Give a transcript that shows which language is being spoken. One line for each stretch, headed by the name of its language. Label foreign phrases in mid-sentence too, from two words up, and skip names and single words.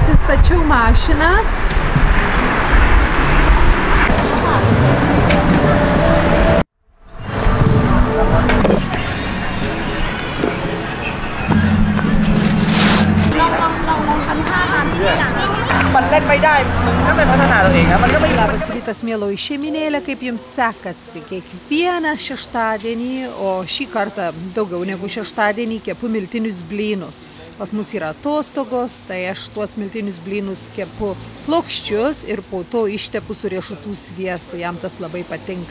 Lithuanian: Pastačiau mašiną.
Thai: มันเล่นไม่ได้มึงก็ไม่พัฒนาตัวเองนะมันก็ไม่
Lithuanian: Labas rytas, mėloji šeiminėlė, kaip jums sekasi kiekvieną šeštadienį, o šį kartą daugiau negu šeštadienį kepu miltinius blynus. Pas mus yra atostogos, tai aš tuos miltinius blynus kepu plokščius ir po to ištepu su riešutų sviestu, jam tas labai patinka.